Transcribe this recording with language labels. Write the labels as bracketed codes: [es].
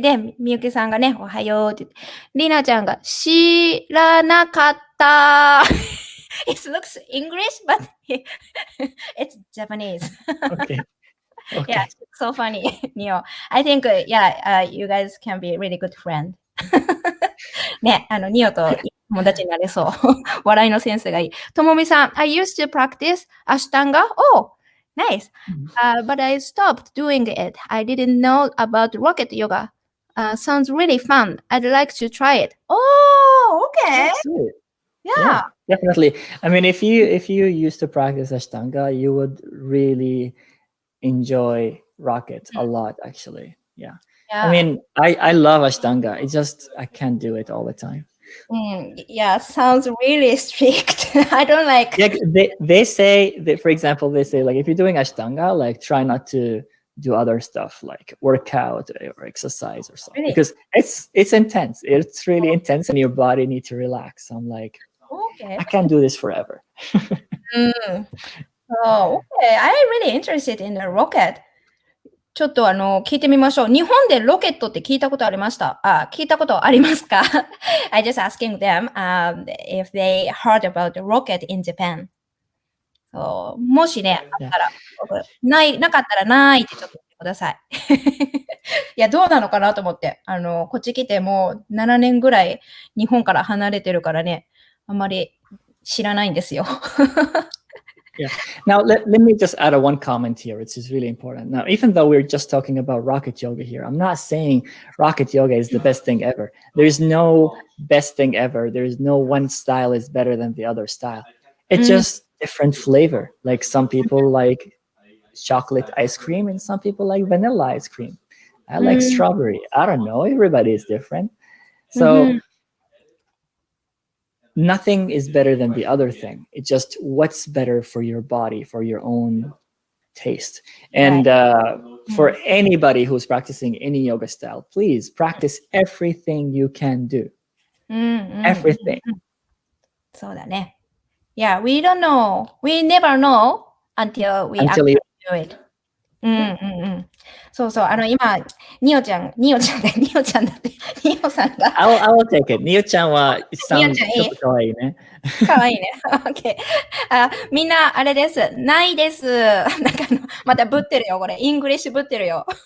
[ja] で、みゆきさんがね、おはようって。りなちゃんが、知らなかった。 [en] It looks English, but it's Japanese. Okay. Yeah, so funny, Neo. I think, you guys can be really good friend. ね、ニオと友達になれそう。笑いのセンスがいい。ともみさん、I used to practice Ashtanga. Oh, nice. But I stopped doing it. I didn't know about rocket yoga. Sounds really fun. I'd like to try it. Oh, okay. Yeah. Definitely. I mean, if you used to practice Ashtanga, you would really enjoy rocket a lot, actually. Yeah. I mean, I love Ashtanga. It's just I can't do it all the time. Yeah, sounds really strict. I don't like. Yeah, they say that, for example, they say like if you're doing Ashtanga, like try not to do other stuff like workout or exercise or something, because it's intense. It's really intense, and your body needs to relax. I'm like, I can't do this forever. Oh, okay. I'm really interested in the rocket. [ja] ちょっと聞いてみましょう。日本でロケットって聞いたことありました？聞いたことありますか？ [en] I just asking them if they heard about the rocket in Japan. [ja] もしね、あったら、なかったらないってちょっと言ってください。いや、どうなのかなと思って。こっち来てもう7年ぐらい日本から離れてるからね、あんまり知らないんですよ。 [en] Yeah. Now, let me just add one comment here, which is really important. Now, even though we're just talking about rocket yoga here, I'm not saying rocket yoga is the best thing ever. There's no best thing ever. There's no one style is better than the other style. It's just different flavor. Like some people like chocolate ice cream and some people like vanilla ice cream. I like strawberry. I don't know. Everybody is different. So nothing is better than the other thing. It's just what's better for your body, for your own taste. And for anybody who's practicing any yoga style, please practice everything you can do. Everything. [ja] そうだね。 [en] Yeah, we don't know. We never know until we actually do it. [ja] そうそう、今、ニオちゃんだって、ニオさんが。 [en] I'll take it. [ja] ニオちゃんは、ちょっとかわいいね。かわいいね。OK。 みんな、あれです。ないです。なんかまたぶってるよ、これ。イングリッシュぶってるよ。